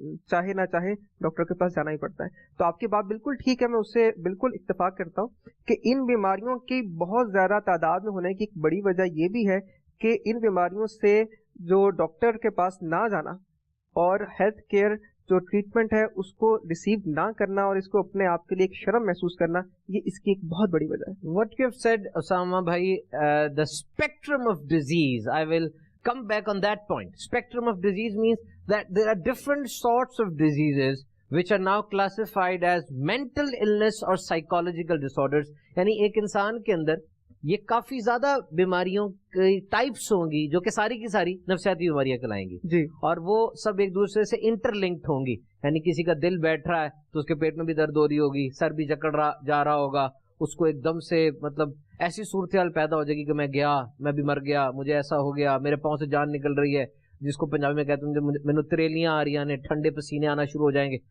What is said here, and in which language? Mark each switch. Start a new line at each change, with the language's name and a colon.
Urdu: چاہے نہ چاہے ڈاکٹر کے پاس جانا ہی پڑتا ہے۔ تو آپ کی بات بالکل ٹھیک ہے، میں اس سے بالکل اتفاق کرتا ہوں کہ ان بیماریوں کی بہت زیادہ تعداد میں ہونے کی ایک بڑی وجہ یہ بھی ہے کہ ان بیماریوں سے جو ڈاکٹر کے پاس نہ جانا اور ہیلتھ کیئر جو ٹریٹمنٹ ہے اس کو ریسیو نہ کرنا اور اس کو اپنے آپ کے لیے ایک شرم محسوس کرنا، یہ اس کی ایک بہت بڑی وجہ ہے.
English: What you have said, Osama bhai, the spectrum of disease, I will come back on that point. Spectrum of disease means that there are different sorts of diseases which are now classified as mental illness or psychological disorders.
Urdu: یعنی ایک انسان کے اندر یہ کافی زیادہ بیماریوں کی types ہوں گی جو کہ ساری کی ساری نفسیاتی بیماریاں کہلائیں گی جی. اور وہ سب ایک دوسرے سے انٹر لنکڈ ہوں گی. یعنی کسی کا دل بیٹھ رہا ہے تو اس کے پیٹ میں بھی درد ہو رہی ہوگی, سر بھی جکڑ رہا جا رہا ہوگا, اس کو ایک دم سے مطلب ایسی صورتحال پیدا ہو جائے گی کہ میں بھی مر گیا, مجھے ایسا ہو گیا, میرے پاؤں سے جان نکل رہی ہے, جس کو پنجابی میں کہتے ہیں
Punjabi: مینوں تریلیاں آ رہی ہیں,
Urdu: ٹھنڈے پسینے آنا شروع ہو جائیں گے.